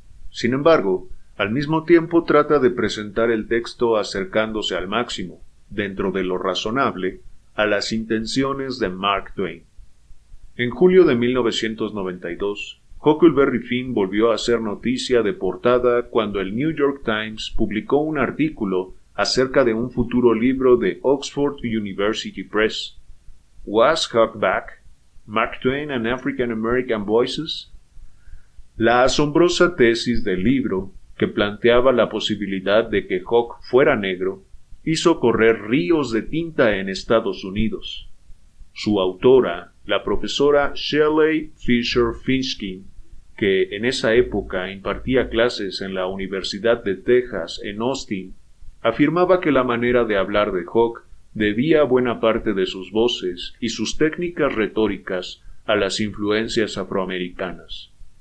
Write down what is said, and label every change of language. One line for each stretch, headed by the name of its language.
Spanish: Sin embargo, al mismo tiempo trata de presentar el texto acercándose al máximo, dentro de lo razonable, a las intenciones de Mark Twain. En julio de 1992, Huckleberry Finn volvió a ser noticia de portada cuando el New York Times publicó un artículo acerca de un futuro libro de Oxford University Press.
English: ¿Was Huck Back? Mark Twain and African American Voices?
Spanish: La asombrosa tesis del libro, que planteaba la posibilidad de que Huck fuera negro, hizo correr ríos de tinta en Estados Unidos. Su autora, la profesora Shelley Fisher Finsky, que en esa época impartía clases en la Universidad de Texas en Austin, afirmaba que la manera de hablar de Huck debía buena parte de sus voces y sus técnicas retóricas a las influencias afroamericanas.